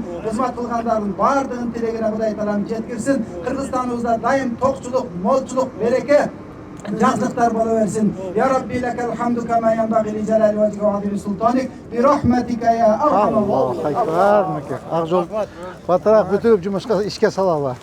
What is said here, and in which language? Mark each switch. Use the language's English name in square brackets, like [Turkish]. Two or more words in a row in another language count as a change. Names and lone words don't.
[Kyrgyz] Кызмат кылгандардын баардыгынын тилегине Кудай таалам жеткирсин. Кыргызстаныбызда дайым токчулук, молчулук, береке, жақсылықтар бола берсин. [Arabic] يا ربي لك الحمد كما ينبغي لجلال وجهك وعظيم سلطانك برحمتك يا أرحم الراحمين. [Kyrgyz] Ак жол батыраак бүтүп жумушка ишке салалы.